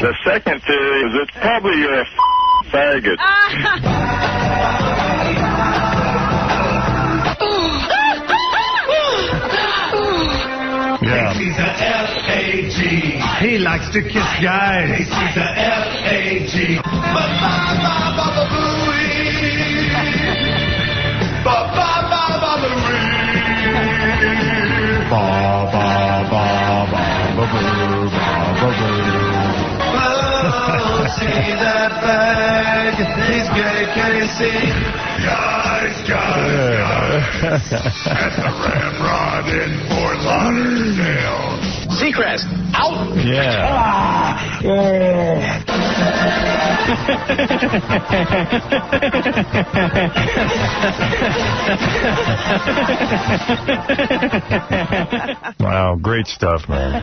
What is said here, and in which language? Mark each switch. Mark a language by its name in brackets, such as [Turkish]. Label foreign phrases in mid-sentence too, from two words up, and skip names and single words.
[English] The second theory is it's probably your faggot. Yeah. Casey's a F-A-G. He likes to kiss guys. Casey's a F-A-G. Ba-ba-ba-ba-ba-booey. Ba-ba-ba-ba-ba-booey. Ba-ba-ba-ba-ba-boo. Oh, see that bag. He's gay, Casey. Guys. At the Ramrod in Fort Lauderdale. Seacrest, out. Yeah. Wow, great stuff, man.